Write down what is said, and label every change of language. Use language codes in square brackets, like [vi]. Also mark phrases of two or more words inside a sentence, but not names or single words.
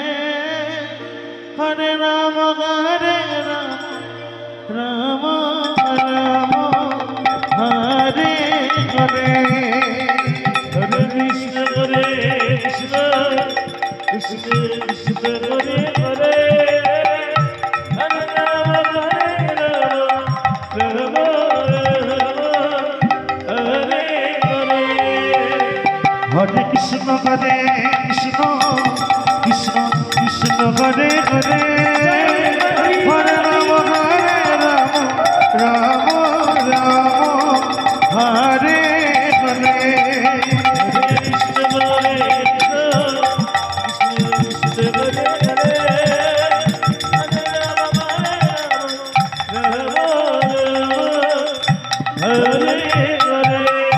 [sa] হরে রাম রাম রাম হরে হরে হরে কৃষ্ণ কৃষ্ণ কৃষ্ণ কৃষ্ণ হরে হরে হরে রাম রাম হরে কৃষ্ণ কৃষ্ণ কৃষ্ণ কৃষ্ণ হরে হরে হরে রাম রাম রাম হরে হরে হরে কৃষ্ণ কৃষ্ণ কৃষ্ণ হরে হরে হরে রাম রাম হরে হরে